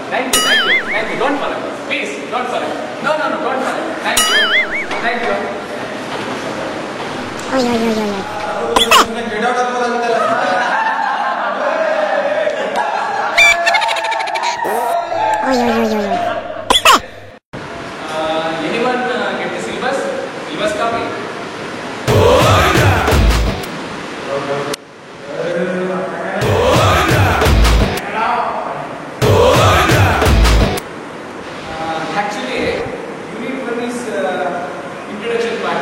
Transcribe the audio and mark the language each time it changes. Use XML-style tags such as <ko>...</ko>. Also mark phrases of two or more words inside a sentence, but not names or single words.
<en>Thank you, thank you, thank you. Don't follow me. Please, don't follow me. No, no, no, don't follow me. Thank you. Thank you. Oi, oi, oi, oi. Get out of the Oi, oi, oi, oi. Anyone get the syllabus? Syllabus copy? Actually, unit 1 is introduction part.</en>